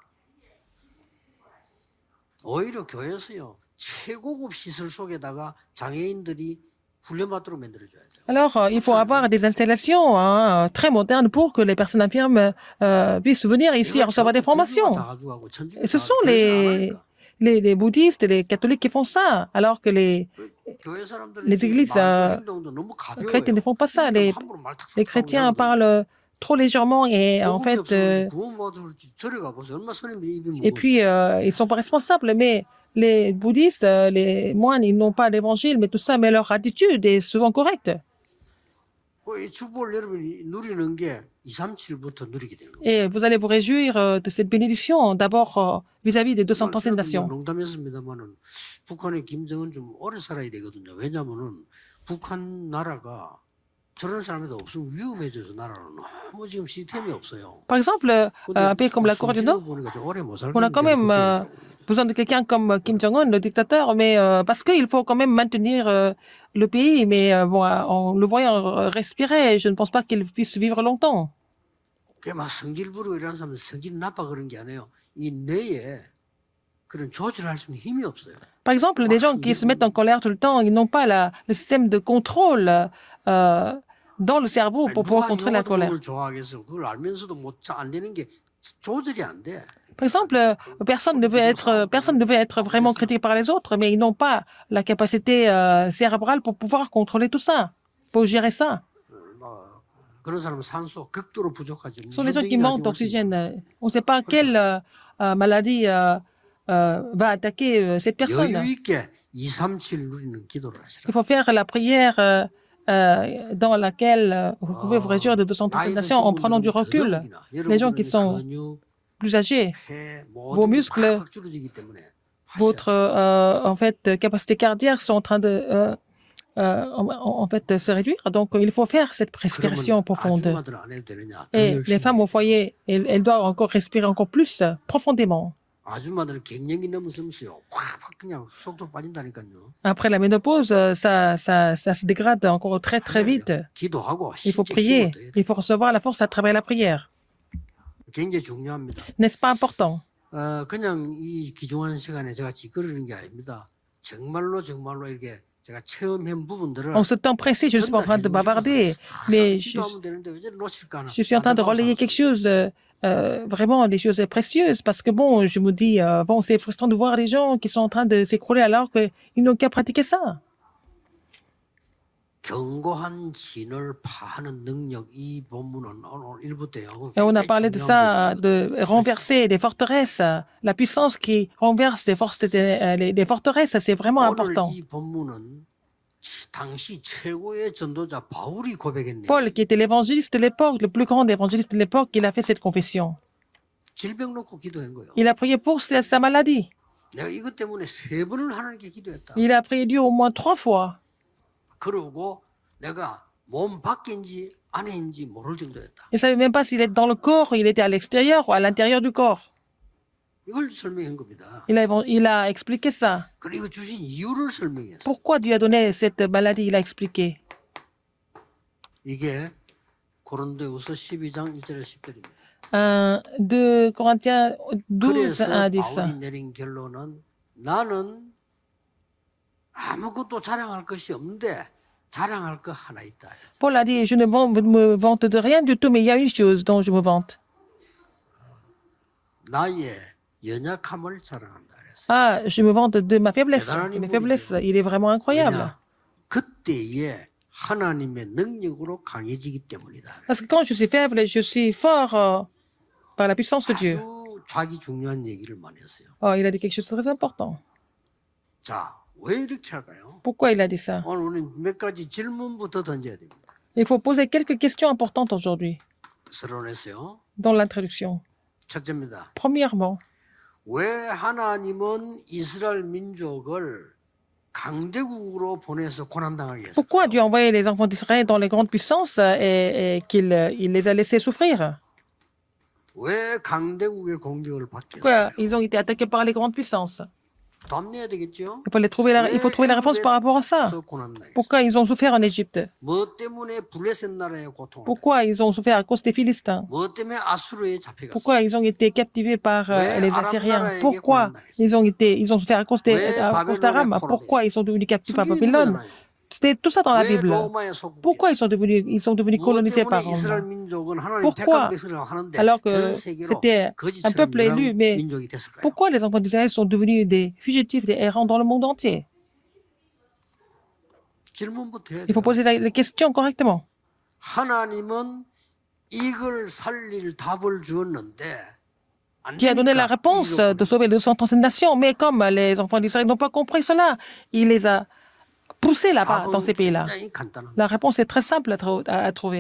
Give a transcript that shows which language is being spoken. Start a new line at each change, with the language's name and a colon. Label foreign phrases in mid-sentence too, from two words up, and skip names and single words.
Korean: 오히려 교회에서요 최고급 시설 속에다가 장애인들이 훈련받도록 만들어줘야 돼요.
French: Alors, il faut avoir des installations très modernes pour que les personnes infirmes puissent venir ici recevoir des formations. Et ce sont les bouddhistes et les catholiques qui font ça, alors que les églises chrétiennes ne font pas ça. Les chrétiens parlent trop légèrement et en fait, et puis ils sont pas responsables. Mais les bouddhistes, les moines, ils n'ont pas l'évangile, mais tout ça, mais leur attitude est souvent correcte. Et vous allez vous réjouir de cette bénédiction, d'abord vis-à-vis des 230 nations.
Korean: 농담했습니다만은 북한의 김정은 좀 오래 살아야 되거든요. 왜냐하면은 북한 나라가 저런 사람이 없으면 위험해져서 나라는 너무 지금 시스템이 없어요.
French: Par exemple, un pays comme la Corée du Nord, on a quand même besoin de quelqu'un comme Kim Jong-un, le dictateur, mais parce qu'il faut quand même maintenir le pays. Mais bon, en le voyant respirer, je ne pense pas qu'il puisse vivre longtemps.
Korean: 그게 막 성질 부리고 이런 사람은 성질이 나빠 그런 게 아니에요. 이 뇌에 그런 조절할 수 있는 힘이 없어요.
French: Par exemple, les gens qui se mettent en colère tout le temps, ils n'ont pas le système de contrôle dans le cerveau pour pouvoir contrôler la colère.
Korean: 좋아하겠어. 그걸 알면서도 안 되는 게 조절이 안 돼.
French: Par exemple, personne ne veut être vraiment critiqué par les autres, mais ils n'ont pas la capacité cérébrale pour pouvoir contrôler tout ça, pour gérer ça.
Korean: 그런 사람은 산소 극도로 부족하지.
French: Ce sont les gens qui manquent d'oxygène. On ne sait pas quelle maladie va attaquer cette personne.
Korean: 여유 있게 2, 3, 7 누리는 기도를 하시라.
French: Il faut faire la prière dans laquelle vous pouvez vous réjouir de 230 nations en prenant du recul. Les gens qui sont plus âgés, vos muscles, votre en fait capacité cardiaque sont en train de en fait se réduire. Donc il faut faire cette respiration profonde. Et les femmes au foyer, elles doivent encore respirer encore plus profondément. Après la ménopause, ça se dégrade encore très très vite. Il faut prier, il faut recevoir la force à travers la prière. N'est-ce pas important?
Korean: 그냥 이 귀중한 시간에 제가 찌끄러는 게 아닙니다. 정말로 이렇게 제가 체험한 부분들을
French: En ce temps précis, je ne suis pas en train de bavarder, mais je suis en train de relayer quelque chose, vraiment des choses précieuses, parce que bon, je me dis, bon, c'est frustrant de voir les gens qui sont en train de s'écrouler alors qu'ils n'ont qu'à pratiquer ça.
Korean: 견고한 진을 파하는 능력 이 본문은 오늘 1부터요.
French: Et on a parlé de ça, de renverser les forteresses, la puissance qui renverse les forteresses, c'est vraiment important.
Korean: 이 본문은 당시 최고의 전도자 바울이 고백했네요.
French: Paul, qui était l'évangéliste de l'époque, le plus grand évangéliste de l'époque, il a fait cette confession.
Korean: 질병 놓고 기도한 거예요.
French: Il a prié pour sa maladie.
Korean: 내가 이것 때문에 3번을 하나님께 기도했다.
French: Il a prié Dieu au moins 3 fois.
Korean: 그러고 내가 몸 밖인지 안에인지 모를 정도였다.
French: Il ne savait même pas s'il était dans le corps, il était à l'extérieur ou à l'intérieur du corps.
Korean: 이걸 설명한 겁니다.
French: Il a expliqué ça.
Korean: 그리고 주신 이유를 설명했어요.
French: Pourquoi Dieu a donné cette maladie, il a expliqué.
Korean: 이게 고린도후서 12장 1절에 10절입니다.
French: 2 Corinthiens 12,
Korean: 그래서
French: 1 à 10.
Korean: 바울이 내린 결론은 나는 아무것도 자랑할 것이 없는데 자랑할 거 하나 있다. 그랬어요.
French: Paul a dit, je ne me vante de rien du tout, mais il y a une chose dont je me vante.
Korean: 나의 연약함을 자랑한다. 그랬어요.
French: Ah, je me vante de ma faiblesse.
Korean: 대단한
French: De mes
Korean: 인물이죠.
French: faiblesses. Il est vraiment incroyable.
Korean: 왜냐? 그때에 하나님의 능력으로 강해지기 때문이다.
French: Parce que quand je suis faible, je suis fort par la puissance de Dieu.
Korean: 아주 자기 중요한 얘기를 많이 했어요.
French: Oh, il a dit quelque chose de très important.
Korean: 자, 왜 이렇게 할까요?
French: Pourquoi il a dit ça?
Korean: 오늘 우리는 몇 가지 질문부터 던져야 됩니다.
French: Il faut poser quelques questions importantes aujourd'hui
Korean: 서론에서요.
French: dans l'introduction.
Korean: 첫째입니다.
French: Premièrement,
Korean: 왜 하나님은 이스라엘 민족을 강대국으로 보내서 고난당하게 했을까요?
French: pourquoi Dieu a envoyé les enfants d'Israël dans les grandes puissances et qu'il il les a laissés souffrir?
Korean: 왜 강대국의 공격을 받게
French: Pourquoi
Korean: 했을까요?
French: ils ont été attaqués par les grandes puissances?
Korean: 답내야 되겠죠?
French: Il faut trouver la réponse par rapport à ça.
Korean: 고난당했어요.
French: Pourquoi ils ont souffert en Égypte?
Korean: 뭐 때문에 블레셋 나라의 고통을
French: Pourquoi ils ont souffert à cause des Philistins?
Korean: 뭐 때문에 아수르에 잡혀갔어요?
French: Pourquoi ils ont été captivés par Ouais, les Aram Assyriens? Narae Pourquoi ils ont souffert à cause Ouais, d'Aram? Babylone Pourquoi ils sont devenus captifs par
Korean: 성경에
French: Babylone?
Korean: 있잖아요.
French: C'était tout ça dans la
Korean: 왜
French: Bible.
Korean: 로마의 소국이
French: Pourquoi ils sont devenus
Korean: 뭐
French: colonisés par
Korean: 때문에 이스라엘
French: Rome?
Korean: 민족은 하나님
French: Pourquoi?
Korean: 택한 백성이라고 하는데
French: Alors
Korean: 전
French: que
Korean: 세계로
French: c'était un
Korean: 거지처럼
French: peuple élu,
Korean: 유일한
French: mais
Korean: 민족이 됐을까요?
French: pourquoi les enfants d'Israël sont devenus des fugitifs, des errants dans le monde entier?
Korean: 질문부터 해야
French: Il faut
Korean: 돼요.
French: poser la question correctement.
Korean: 하나님은 이걸 살릴 답을 주었는데 안
French: Qui a donné la
Korean: 되니까
French: réponse
Korean: 이걸
French: de sauver les 230 nations, mais comme les enfants d'Israël n'ont pas compris cela, il les a poussés là-bas, dans ces pays-là.
Korean: 굉장히 간단합니다.
French: La réponse est très simple à trouver.